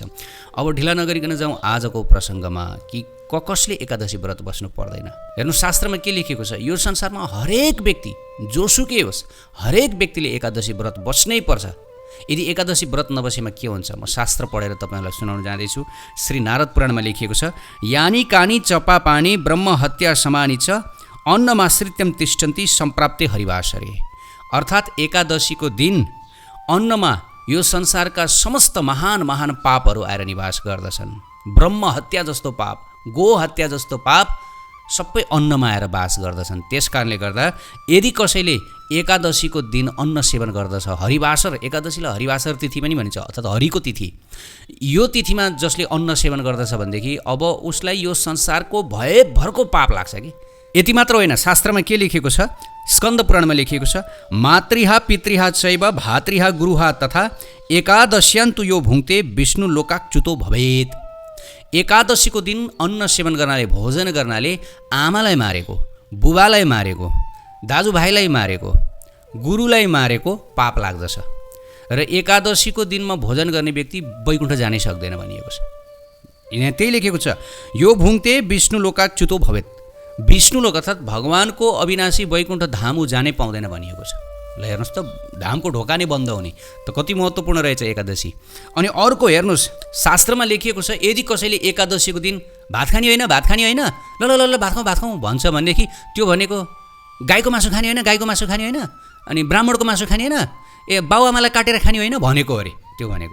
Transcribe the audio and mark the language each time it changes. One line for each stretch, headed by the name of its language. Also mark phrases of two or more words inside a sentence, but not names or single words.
Nepali: अब ढिला नगरिकन जाउँ आजको प्रसङ्गमा कि कसले एकादशी व्रत बस्नु पर्दैन। हेर्नु, शास्त्रमा के लेखेको छ, यो संसारमा हरेक व्यक्ति जोसुकै होस्, हरेक व्यक्तिले एकादशी व्रत बस्नै पर्छ। यदि एकादशी व्रत नबसेमा के हुन्छ, म शास्त्र पढेर तपाईँहरूलाई सुनाउन जाँदैछु। श्री नारद पुराणमा लेखिएको छ,
Sanskrit: यानी कानी चपा पानी ब्रह्म हत्या समानी च अन्नमाश्रित्यम तिष्ठन्ति सम्प्राप्ते हरिवासरे।
Nepali: अर्थात् एकादशीको दिन अन्नमा यो संसारका समस्त महान महान पापहरू आएर निवास गर्दछन्। ब्रह्म हत्या जस्तो पाप, गो हत्या जस्तो पाप सबै अन्नमा आएर बास गर्दछन्। त्यस कारणले गर्दा यदि कसैले एकादशीको दिन अन्न सेवन गर्दछ, हरिवासर, एकादशीलाई हरिवासर तिथि पनि भनिन्छ, अर्थात् हरिको तिथि, यो तिथिमा जसले अन्न सेवन गर्दछ भनेदेखि अब उसलाई यो संसारको भयभरको पाप लाग्छ कि। यति मात्र होइन, शास्त्रमा के लेखेको छ, स्कन्द पुराणमा लेखिएको छ,
Sanskrit: मातृहा पितृहा चैव भातृहा गुरुहा तथा एकादश्यान्तु यो भुङ्क्ते विष्णु लोकाच्युतो भवेत्।
Nepali: एकादशीको दिन अन्न सेवन गर्नाले, भोजन गर्नाले आमालाई मारेको, बुबालाई मारेको, दाजुभाइलाई मारेको, गुरुलाई मारेको पाप लाग्दछ। र एकादशीको दिनमा भोजन गर्ने व्यक्ति वैकुण्ठ जानै सक्दैन भनिएको छ। यहाँ त्यही लेखेको छ,
Sanskrit: यो भुङ्क्ते विष्णु लोकाच्युतो भवेत्।
Nepali: विष्णु लोक अर्थात् भगवानको अविनाशी वैकुण्ठ धाम जानै पाउँदैन भनिएको छ। ल हेर्नुहोस् त, धामको ढोका नै बन्द हुने त कति महत्त्वपूर्ण रहेछ एकादशी। अनि अर्को हेर्नुहोस्, शास्त्रमा लेखिएको छ, यदि कसैले एकादशीको दिन भात खाने होइन ल ल ल भात खाउँ भन्छ भनेदेखि त्यो भनेको गाईको मासु खाने होइन, अनि ब्राह्मणको मासु खाने होइन, बाउआमालाई काटेर खाने होइन भनेको अरे त्यो भनेको।